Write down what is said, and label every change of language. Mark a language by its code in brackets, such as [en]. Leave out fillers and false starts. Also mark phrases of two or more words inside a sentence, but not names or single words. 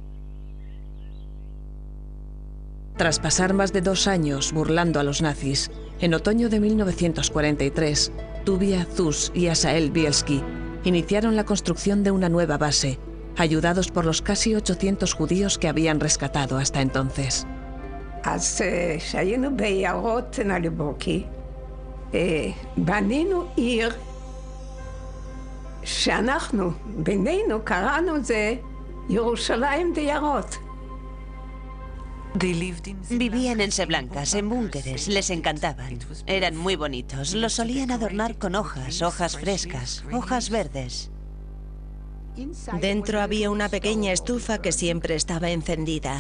[es] Tras pasar más de 2 años burlando a los nazis, en otoño de 1943, Tuvia, Zus y Asael Bielski iniciaron la construcción de una nueva base, ayudados por los casi 800 judíos que habían rescatado hasta entonces. [he] אז כשהיינו ביערות נליבוקי, בנינו עיר שאנחנו, בינינו, קראנו את זה ירושלים דירות. [es] Vivían en seblancas, en búnkeres, les encantaban. Eran muy bonitos, los solían adornar con hojas frescas, hojas verdes. Dentro había una pequeña estufa que siempre estaba encendida.